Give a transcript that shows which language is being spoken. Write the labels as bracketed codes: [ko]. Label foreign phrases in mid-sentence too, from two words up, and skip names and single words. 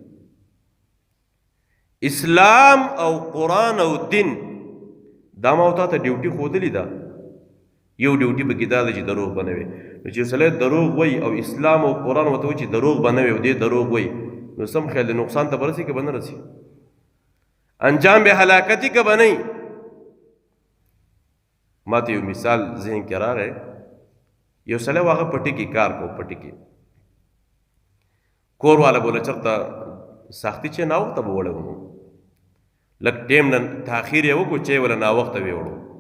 [ps] اسلام او قرآن او دین دا ما او تا ته ډیوټي ښودلې ده. یو ډیوټي به کې دا ده چې دروغ به نه وي. نو چې سړی دروغ وایي او اسلام او قرآن ورته وایي چې دروغ به نه وي او دې دروغ وایي، نو سم خیال دی نقصان ته به رسي که به نه رسي؟ انجام به هلاکتي که به نه وي؟ ما ته یو مثال ذهن کې راغی. یو سړی و هغه پټي کې کار کو، پټي کې کور والا بوله چېرته سختي چې ناوخته به وړو، لږ ټیم نه تاخیر یې وکړو چې وله ناوخته وې وړو.